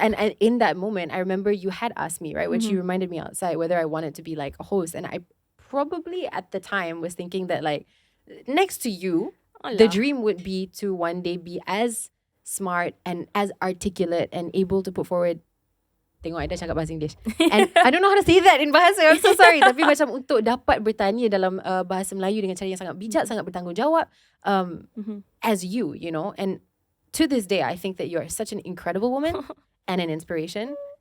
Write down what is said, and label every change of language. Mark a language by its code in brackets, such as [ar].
[en] And in that moment, I remember you had asked me, right, when she reminded me outside whether I wanted to be like a host. And I probably at the time was thinking that like, next to you, the dream would be to one day be as smart and as articulate and able to put forward. [ms] Tengok I dah cakap bahasa English. [en] And I don't know how to say that in bahasa. I'm so sorry. [ms] Tapi macam untuk dapat bertanya dalam bahasa Melayu dengan cara yang sangat bijak, sangat bertanggungjawab, [en] as you know. And to this day, I think that you are such an incredible woman and an inspiration.